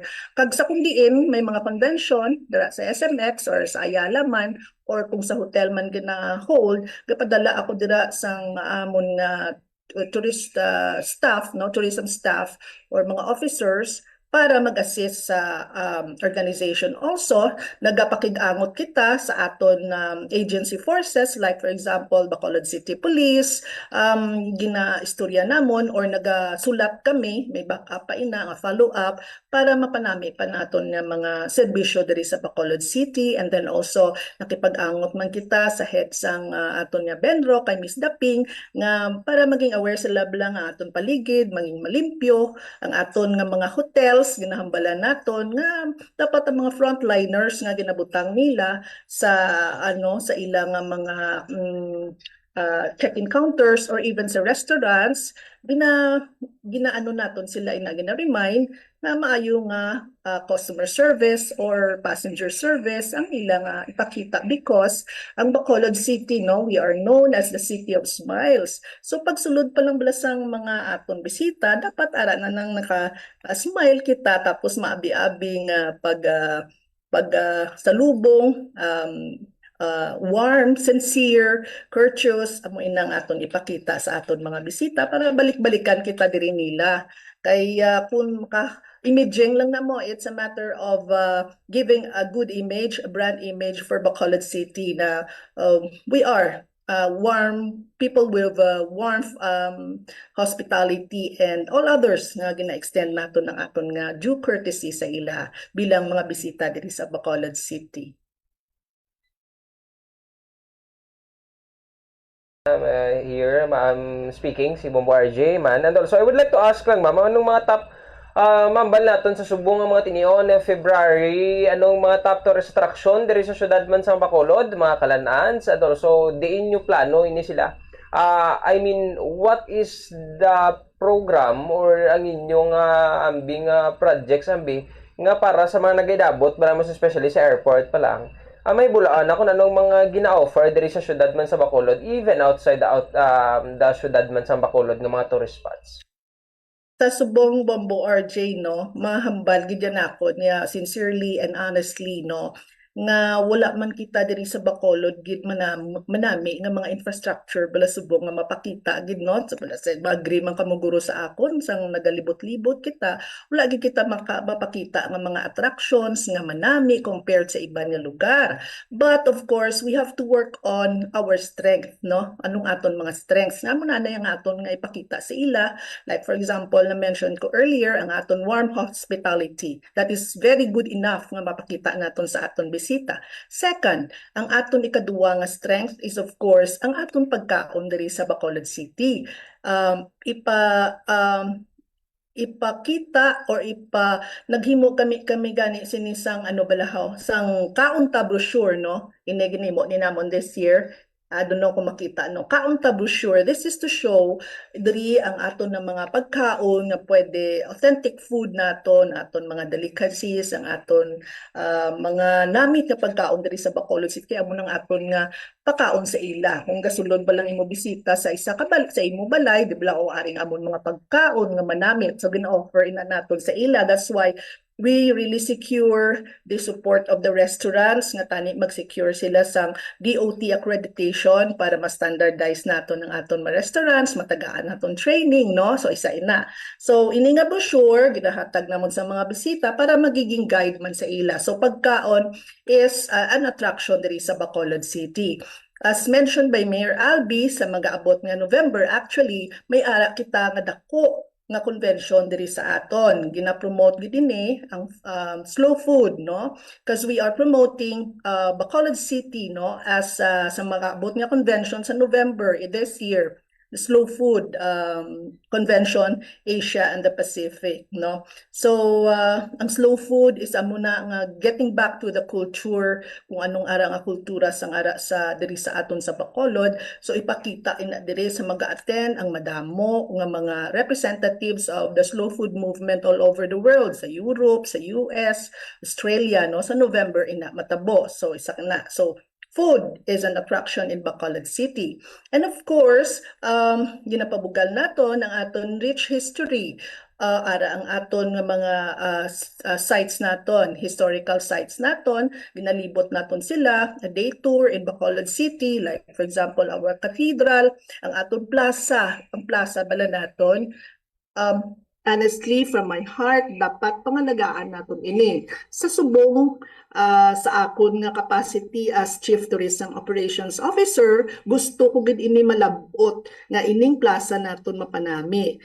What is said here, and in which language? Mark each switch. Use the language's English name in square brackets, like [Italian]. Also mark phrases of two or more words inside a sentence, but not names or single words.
[Hiligaynon] Kag sa kung diin may mga convention dira sa SMX or sa Ayala man or kung sa hotel man gina-hold, gapadala ako dira sang amon nga [English] tourism staff [Hiligaynon] or mga officers para mag-assist sa organization. Also, nagapakig-angot kita sa aton agency forces, [English] like for example, [Hiligaynon] Bacolod City Police, gina-istorya namon or nagasulat kami, may backup pa ina, nga follow-up, para mapanami pa naton nga mga serbisyo diri sa Bacolod City. [English] And then also, [Hiligaynon] nakipag-angot man kita sa head sang aton nga Benro, kay Miss Daping, nga para maging aware sila lang nga aton paligid, maging malimpyo, ang aton nga mga hotels, ginahambalan naton nga dapat ang mga frontliners nga ginabutang nila sa sa ilang mga [English] check-in counters [Hiligaynon] or even sa restaurants, ginaano naton sila gina-remind na maayo nga [English] customer service or passenger service [Hiligaynon] ang ilang ipakita, because ang Bacolod City, no, [English] we are known as the City of Smiles. [Hiligaynon] So pagsulod pa lang balasang mga aton bisita, dapat ara na nang naka-smile kita, tapos maabi-abing salubong, [English] warm, sincere, courteous, [Hiligaynon] amo inang aton ipakita sa aton mga bisita para balik-balikan kita diri nila. Kay kung imaging lang na mo, [English] it's a matter of giving a good image, a brand image for Bacolod City na we are warm people with warmth, hospitality, and all others [Hiligaynon] nga gina-extend nato ng aton nga due courtesy sa ila bilang mga bisita diri sa [English] Bacolod City. Here, ma'am, speaking, si Bombo RJ, man. And also, I would like to ask [Hiligaynon] lang, ma'am, anong mga top, ma'am, naton sa subong ng mga tinion February, anong mga [English] top tourist attraction [Hiligaynon] diri sa syudad man sa Bacolod, mga kalanans, [English] and also, [Hiligaynon] diin nyo plano, ini sila. [English] I mean, what is the program or [Hiligaynon] ang inyong ambing projects, nga para sa mga nag-idabot, mas especially sa airport pa lang, may bulaan ako na anong mga gina-offer diri sa syudad man sa Bacolod, [English] even outside the [Hiligaynon] syudad man sa Bacolod ng mga [English] tourist spots. [Hiligaynon] Sa subong Bombo RJ, no, mahambal gid ako niya [English] sincerely and honestly, [Hiligaynon] no, nga wala man kita diri sa Bacolod gid manami nga mga infrastructure bala subong nga mapakita gid, no, sa mag-agree man kamo guro sa akon sang nagalibot-libot kita, wala gid kita mapakita nga mga attractions nga manami compared sa iban nga lugar. [English] But of course, we have to work on our strength, [Hiligaynon] no, anong aton mga strengths nga muna na yung aton nga ipakita sa ila, [English] like for example [Hiligaynon] na mention ko earlier ang aton warm hospitality, [English] that is very good enough [Hiligaynon] nga mapakita naton sa aton bisita. Second, ang aton ikaduwa nga strength [English] is of course [Hiligaynon] ang aton pagkaon diri sa Bacolod City. Ipakita or naghimo kami gani sinisang balahaw sang kaunta brochure, no, ginimo ni namon [English] this year. I don't know [Hiligaynon] kung makita, no, kaunta brochure. [English] This is to show [Hiligaynon] diri ang aton na mga pagkaon nga pwede, [English] authentic food [Hiligaynon] naton, aton mga delicacies, ang aton mga namit nga pagkaon diri sa Bacolod City, amo nang aton nga pagkaon sa ila. Kung gasulod ba lang imo bisita sa isa ka sa imo balay, di ba o aring amon mga pagkaon nga manamit, so gina-offer ina naton sa ila. [English] That's why we really secure the support of the restaurants [Hiligaynon] nga tani mag-secure sila sang DOT accreditation para ma-standardize naton ang aton mga restaurants, matagaan naton training, no, so isa ina. So ini nga brochure ginahatag namon sa mga bisita para magiging guide man sa ila. [English] So pagkaon is an attraction [Hiligaynon] diri sa [English] Bacolod City. as mentioned by Mayor Albi, [Hiligaynon] sa mag-aabot nga November, actually, may ara kita nga dako nga convention diri sa aton. Gina-promote gid ini ang [English] slow food, [Hiligaynon] no? [English] Because we are promoting Bacolod City, no, as [Hiligaynon] sa mag-aabot nga convention sa [English] November this year, the Slow Food Convention Asia and the Pacific, no? So ang slow food is [Hiligaynon] amo na nga [English] getting back to the culture, [Hiligaynon] kung anong ara nga kultura sang ara sa diri sa aton sa Bacolod. So ipakita ina diri sa mag-attend ang madamo nga mga [English] representatives of the slow food movement all over the world, [Hiligaynon] sa Europe, sa US, Australia, no, sa November ina matabo. So isa na. [English] So food is an attraction in Bacolod City. And of course, [Hiligaynon] ginapabugal naton ang aton rich history. Ara ang aton nga mga sites naton, [English] historical sites [Hiligaynon] naton, ginalibot naton sila, [English] a day tour in Bacolod City, like for example, our cathedral, [Hiligaynon] ang aton plaza, ang plaza bala naton. [English] Honestly, from my heart, [Filipino] dapat pangalagaan natin ini. [Hiligaynon] Sa subong sa akon nga capacity as [English] Chief Tourism Operations Officer, [Hiligaynon] gusto ko gid ini malabot nga ining plaza naton mapanami.